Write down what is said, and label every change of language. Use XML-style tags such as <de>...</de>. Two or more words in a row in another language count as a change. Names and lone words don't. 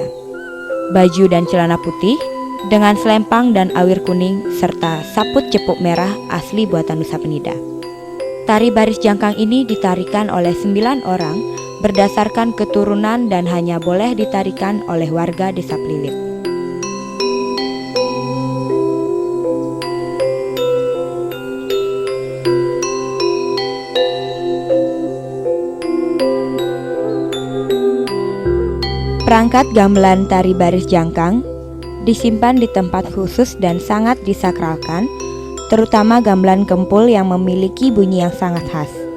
<id>Baju dan celana putih dengan selempang dan awir kuning serta saput cepuk merah asli buatan Nusa Penida. Tari baris jangkang ini ditarikan oleh 9 orang berdasarkan keturunan dan hanya boleh ditarikan oleh warga Desa Pelilit. Perangkat gamelan tari baris jangkang disimpan di tempat khusus dan sangat disakralkan, terutama gamelan kempul yang memiliki bunyi yang sangat khas.</id>